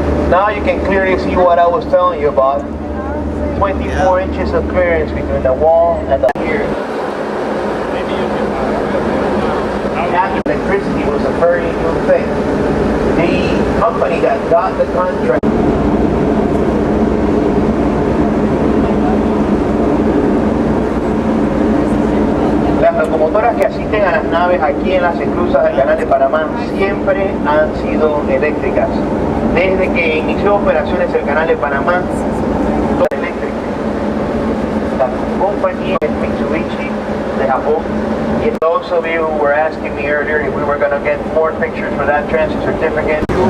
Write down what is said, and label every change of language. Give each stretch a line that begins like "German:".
English: Now you can clearly see what I was telling you about. 24 inches of clearance between the wall and the here. Electricity was a very new thing. The company that got the contract
Spanish: las locomotoras que asisten a las naves aquí en las esclusas del canal de Panamá siempre han sido eléctricas. Desde que inició operaciones el canal de Panamá, todo eléctrico. La compañía es Mitsubishi de Japón.
English: And those of you who were asking me earlier if we were going to get more pictures for that transit certificate.